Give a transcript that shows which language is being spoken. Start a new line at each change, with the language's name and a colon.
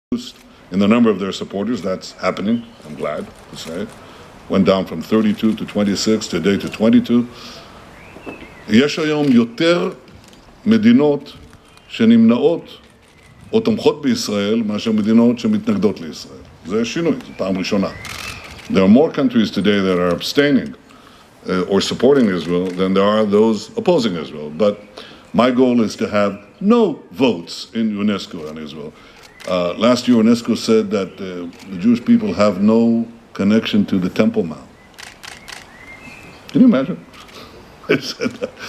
English: in the number of their supporters. That's happening, I'm glad to say. Went down from 32 to 26, today to 22.
Hebrew: יש היום יותר מדינות שנמנעות או תומכות בישראל מאשר מדינות שמתנגדות לישראל. זה שינוי, זו פעם ראשונה.
English: There are more countries today that are abstaining or supporting Israel than there are those opposing Israel. But my goal is to have no votes in UNESCO on Israel. Last year, UNESCO said that the Jewish people have no connection to the Temple Mount. Can you imagine? It said that.